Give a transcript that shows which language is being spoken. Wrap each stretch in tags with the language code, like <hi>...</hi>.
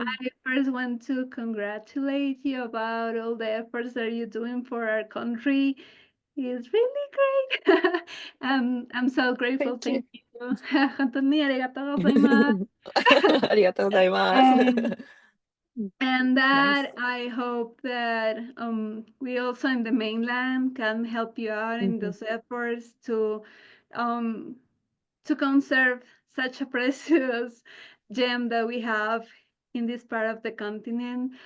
<en>I first want to congratulate you about all the efforts that you're doing for our country. It's really great. I'm so grateful. Thank you. Thank you.</en> <ja>本当にありがとうございます。ありがとうございます。</ja> <en>And Nice. that I hope that we also in the mainland can help you out in those efforts to conserve such a precious gem that we have in this part of the continent.</en>